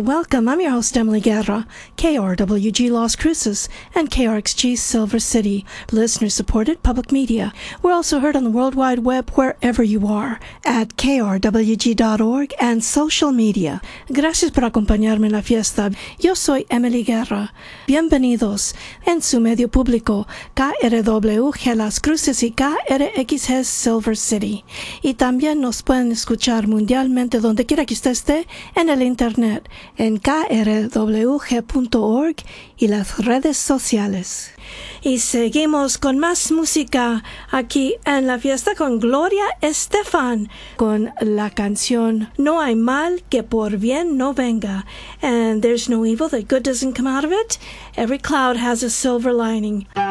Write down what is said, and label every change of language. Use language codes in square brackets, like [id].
[en] Welcome, I'm your host Emily Guerra, KRWG Las Cruces, and KRXG Silver City. Listener-supported public media. We're also heard on the World Wide Web wherever you are, at KRWG.org and social media. [es] Gracias por acompañarme en la fiesta. Yo soy Emily Guerra. Bienvenidos en su medio público, KRWG Las Cruces y KRXG Silver City. Y también nos pueden escuchar mundialmente donde quiera que estés en el internet, en krwg.org y las redes sociales. Y seguimos con más música aquí en la fiesta con Gloria Estefan, con la canción No hay mal que por bien no venga. [en] And there's no evil that good doesn't come out of it. Every cloud has a silver lining.